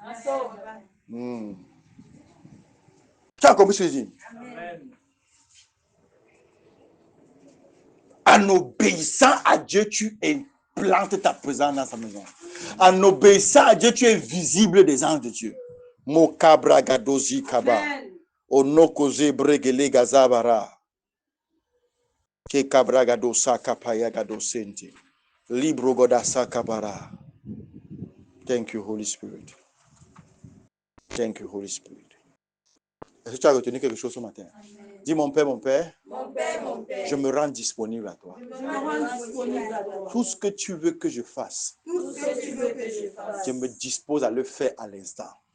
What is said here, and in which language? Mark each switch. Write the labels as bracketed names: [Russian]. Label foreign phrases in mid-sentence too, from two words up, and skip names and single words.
[French] Tu as compris ce que je dis? En obéissant à Dieu, tu implantes ta présence dans sa maison. En obéissant à Dieu, tu es visible des anges de Dieu. Mokabra gadozi kaba. Onokoze bregele gazabara. Ke kabra gadosa kapaya gadosente. Libro godasa kabara. [English] Thank you, Holy Spirit. Thank you, Holy Spirit. [French] Est-ce que tu as retenu quelque chose ce matin? Amen. Dis mon Père, je me rends disponible à toi. Tout ce que tu veux que je fasse, je me dispose à le faire à l'instant.